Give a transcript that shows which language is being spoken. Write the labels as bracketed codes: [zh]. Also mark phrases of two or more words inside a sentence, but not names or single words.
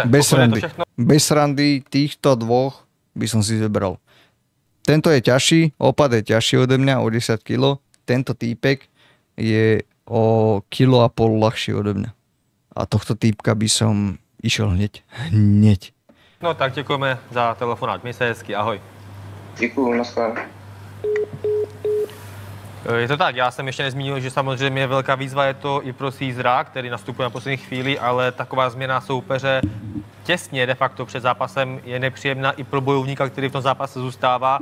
[sk] Bez srandy týchto dvoch by som si vybral. Tento je ťažší, opad je ťažší ode mňa o 10 kg. Tento týpek je o 1,5 kg ľahší ode mňa. A tohto týpka by som išiel hneď. [cs] No tak děkujeme za telefonát. Měj se hezky, ahoj. Děkuju, naschledanou. Je to tak, já jsem ještě nezmínil, že samozřejmě velká výzva je to i pro Cízra, který nastupuje na poslední chvíli, ale taková změna soupeře těsně de facto před zápasem je nepříjemná i pro bojovníka, který v tom zápase zůstává.